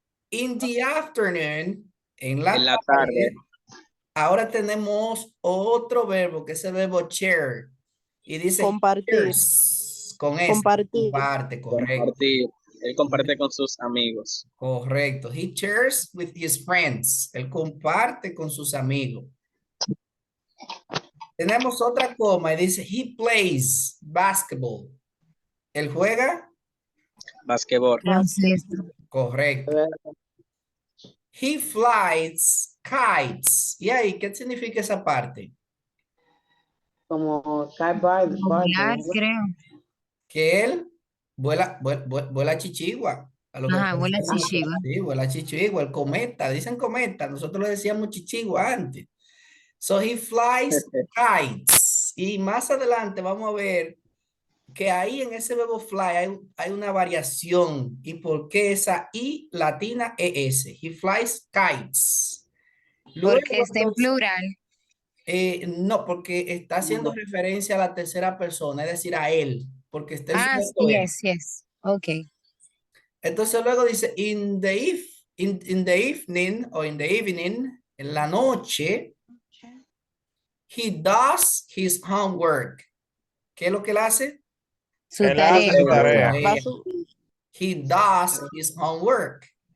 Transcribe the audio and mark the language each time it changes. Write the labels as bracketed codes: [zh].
[en] In the afternoon, [es] en la en la tarde, tarde, ahora tenemos otro verbo que es el verbo share. Y dice Compartir. shares con S. Compartir. Comparte, correcto. compartir. Él comparte con sus amigos. Correcto. [en] He shares with his friends. [es] Él comparte con sus amigos. Tenemos otra coma y dice [en] he plays basketball. [es] Él juega. Basquetbol. Baloncesto. [en] Correcto. He flies kites. [es] ¿Y ahí qué significa esa parte? como Sky Bar, Volar, creo. Que él vuela chichigua. A lo que Ajá, vuela chichiva. sí, vuela chichigua, el cometa, dicen cometa, nosotros le decíamos chichigua antes. [en] So he flies kites. [es] Y más adelante vamos a ver que ahí en ese verbo fly hay una variación. ¿Y por qué esa I latina ES? He flies kites. Luego, Porque está en entonces, plural. no, porque está haciendo referencia a la tercera persona, es decir, a él, porque está el Ah, sujeto él. [en] yes, yes. Ok. [es] Entonces luego dice, [en] in the evening or in the evening, [es] en la noche, [en] he does his homework. [es] ¿Qué es lo que él hace? Su Él hace tarea. su tarea. Tarea. [en] He does his homework.